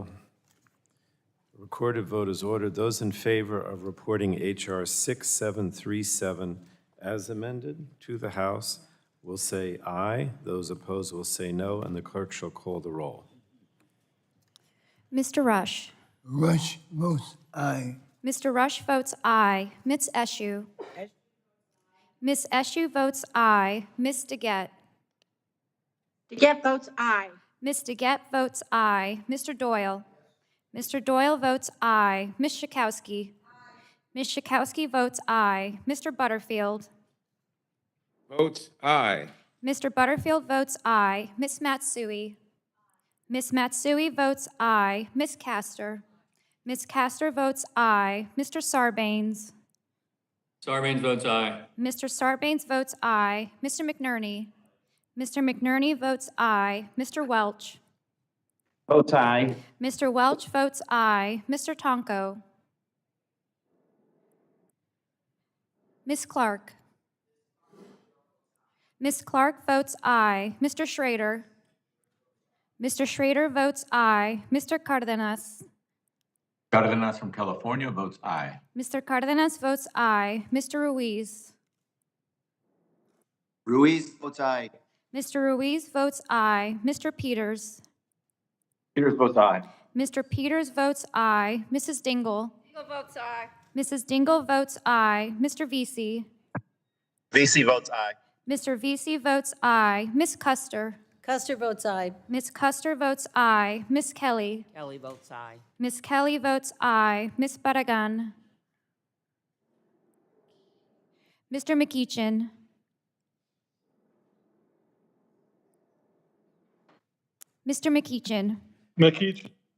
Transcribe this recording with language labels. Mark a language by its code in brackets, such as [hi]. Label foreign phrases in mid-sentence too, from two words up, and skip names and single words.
[en] The recorded vote is ordered. Those in favor of reporting H.R. 6737 as amended to the House will say aye. Those opposed will say no, and the clerk shall call the roll. Mr. Rush. Rush votes aye. Mr. Rush votes aye. Ms. Eschew. Ms. Eschew votes aye. Ms. DeGette. DeGette votes aye. Ms. DeGette votes aye. Mr. Doyle. Mr. Doyle votes aye. Ms. Schakowsky. Ms. Schakowsky votes aye. Mr. Butterfield. Votes aye. Mr. Butterfield votes aye. Ms. Matsui. Ms. Matsui votes aye. Ms. Castor. Ms. Castor votes aye. Mr. Sarbanes. Sarbanes votes aye. Mr. Sarbanes votes aye. Mr. McNerney. Mr. McNerney votes aye. Mr. Welch. Votes aye. Mr. Welch votes aye. Mr. Tonko. Ms. Clark. Ms. Clark votes aye. Mr. Schrader. Mr. Schrader votes aye. Mr. Cardenas. Cardenas from California votes aye. Mr. Cardenas votes aye. Mr. Ruiz. Ruiz votes aye. Mr. Ruiz votes aye. Mr. Peters. Peters votes aye. Mr. Peters votes aye. Mrs. Dingell. Dingell votes aye. Mrs. Dingell votes aye. Mr. Vesey. Vesey votes aye. Mr. Vesey votes aye. Ms. Custer. Custer votes aye. Ms. Custer votes aye. Ms. Kelly. Kelly votes aye. Ms. Kelly votes aye. Ms. Barragan. Mr. McEachin. Mr. McEachin. McEachin.